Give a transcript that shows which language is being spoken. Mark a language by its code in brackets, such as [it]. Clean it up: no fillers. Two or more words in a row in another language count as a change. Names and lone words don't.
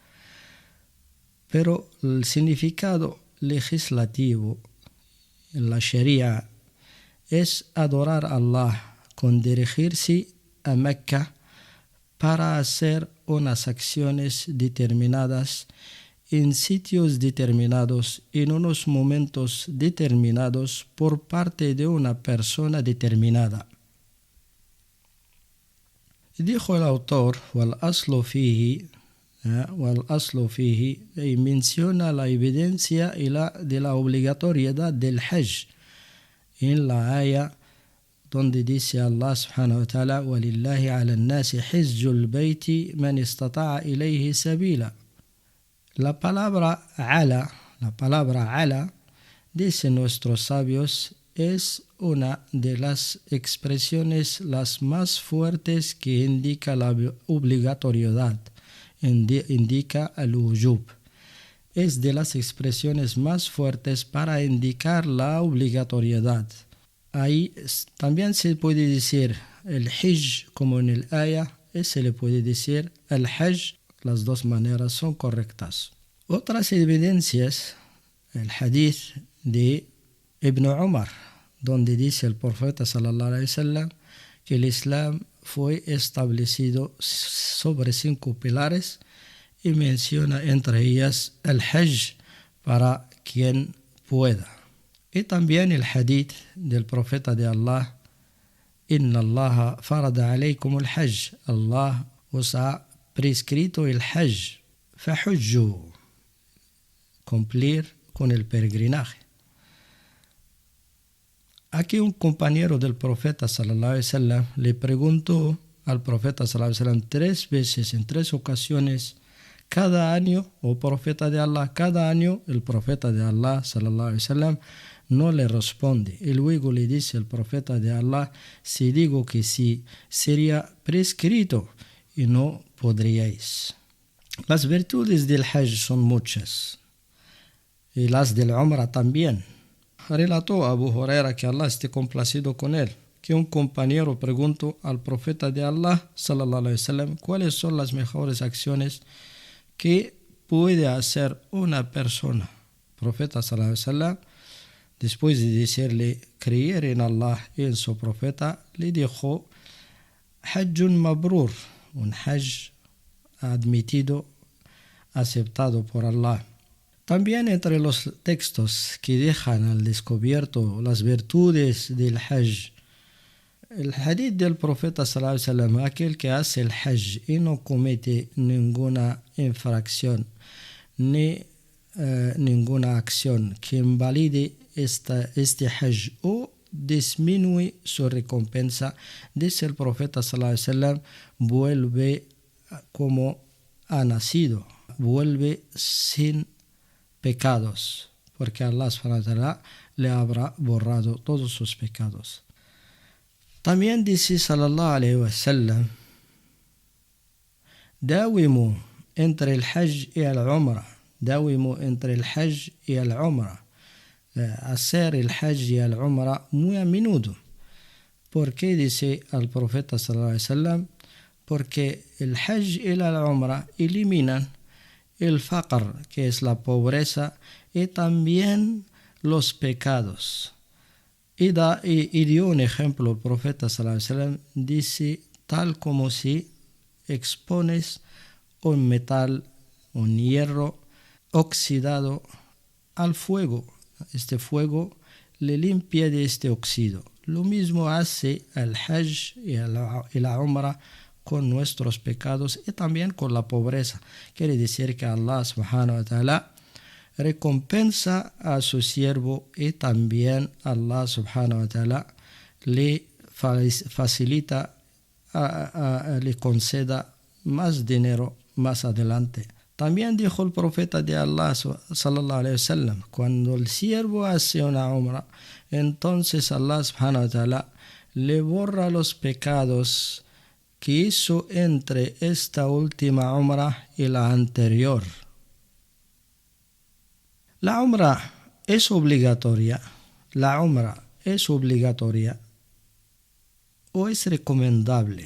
[es] Pero el significado legislativo en la Sharia es adorar a Allah con dirigirse a Mecca para hacer unas acciones determinadas en sitios determinados, en unos momentos determinados, por parte de una persona determinada. Dijo el autor, [ar] والأصل فيه, [es] y menciona la evidencia de la obligatoriedad del Hajj en la aya donde dice Allah [ar] سبحانه وتعالى وَلِلَّهِ عَلَى النَّاسِ حِجُّ الْبَيْتِ مَنِ اسْتَطَاعَ إِلَيْهِ سَبِيلًا. [es] La palabra ala, dicen nuestros sabios, es una de las expresiones las más fuertes que indica la obligatoriedad, indica el wujub. Es de las expresiones más fuertes para indicar la obligatoriedad. Ahí también se puede decir el Hajj como en el aya, y se le puede decir el Hajj. Las dos maneras son correctas. Otras evidencias, el hadith de Ibn Umar, donde dice el profeta [ar] صلى الله عليه وسلم [es] que el Islam fue establecido sobre 5 pilares y menciona entre ellas el Hajj para quien pueda. Y también el hadith del profeta de Allah, [ar] إن الله فرض عليكم الحج, [es] Allah os ha prescrito el Hajj, fahujju, cumplir con el peregrinaje. Aquí un compañero del profeta [ar] صلى الله عليه وسلم [es] le preguntó al profeta [ar] صلى الله عليه وسلم [es] 3 veces, en 3 ocasiones, cada año, oh profeta de Allah, cada año el profeta de Allah [ar] صلى الله عليه وسلم [es] no le responde. Y luego le dice el profeta de Allah, si digo que sí, sería prescrito y no podríais. Las virtudes del Hajj son muchas y las del Umrah también. Relató Abu Huraira, que Allah esté complacido con él, que un compañero preguntó al profeta de Allah [ar] صلى الله عليه وسلم [es] cuáles son las mejores acciones que puede hacer una persona. El profeta [ar] صلى الله عليه وسلم, [es] después de decirle creer en Allah y en su profeta, le dijo [ar] حج مبرور, [es] un Hajj admitido, aceptado por Allah. También entre los textos que dejan al descubierto las virtudes del Hajj, el hadith del profeta [ar] صلى الله عليه وسلم, [es] aquel que hace el Hajj y no comete ninguna infracción ni ninguna acción que invalide este Hajj o disminuye su recompensa, dice el profeta [ar] صلى الله عليه وسلم, [es] vuelve como ha nacido, vuelve sin pecados, porque Allah [ar] سبحانه وتعالى [es] le habrá borrado todos sus pecados. También dice [ar] صلى الله عليه وسلم, [es] dawimu entre el Hajj y el Umrah, hacer el Hajj y el Umrah muy a menudo. ¿Por qué dice el profeta [ar] صلى الله عليه وسلم? [es] Porque el Hajj y el Umrah eliminan el faqr, que es la pobreza, y también los pecados. Y dio un ejemplo, el profeta [ar] صلى الله عليه وسلم [es] dice, tal como si expones un metal, un hierro oxidado al fuego. Este fuego le limpia de este óxido. Lo mismo hace el Hajj y la Umrah con nuestros pecados y también con la pobreza. Quiere decir que Allah [ar] سبحانه وتعالى [es] recompensa a su siervo y también Allah [ar] سبحانه وتعالى [es] le facilita, le conceda más dinero más adelante. También dijo el profeta de Allah [ar] صلى الله عليه وسلم, [es] cuando el siervo hace una umrah, entonces Allah [ar] سبحانه وتعالى [es] le borra los pecados que hizo entre esta última umrah y la anterior. La umrah es obligatoria. La umrah es obligatoria o es recomendable.